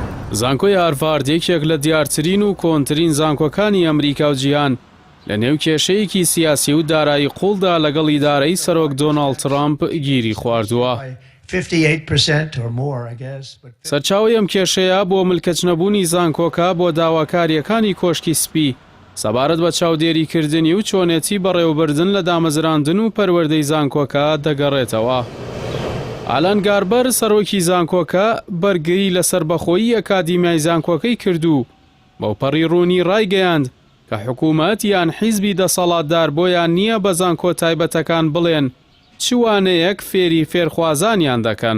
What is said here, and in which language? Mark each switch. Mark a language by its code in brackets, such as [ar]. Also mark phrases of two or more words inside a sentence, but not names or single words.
[ckb] زانکۆی هارڤارد یەکێک لە دیارترین و کۆنترین زانکۆکانی ئەمریکا و جیهان لە نێو کێشەیەکی سیاسی و دارایی قوڵدا لەگەڵ ئیدارەی سەرۆک دۆناڵد ترامپ گیری خواردووە. [en] 58% or more, I guess. [ckb] سەرچاوی ئەم کێشەیە بۆ ملکەچنەبوونی زانکۆکە بۆ داواکاریەکانی کۆشکی سپی سەبارەت بە چاودێریکردنی و چۆنێتی بەڕێوەبردن لە دامەزراندن و پەروەردەی زانکۆکە دەگەڕێتەوە. ئالان گاربەر سەرۆکی زانکۆکە بەرگری لە سربەخۆیی ئەکادیمیای زانکۆکەی کردو بەوپەڕی ڕوونی ڕایگەیاند کە حکوومەت یان حیزبی دەسەڵاتدار بۆیان نییە بە زانکۆ تایبەتەکان بڵێن چوانەیەک فێری فێرخوازانیان دەکەن.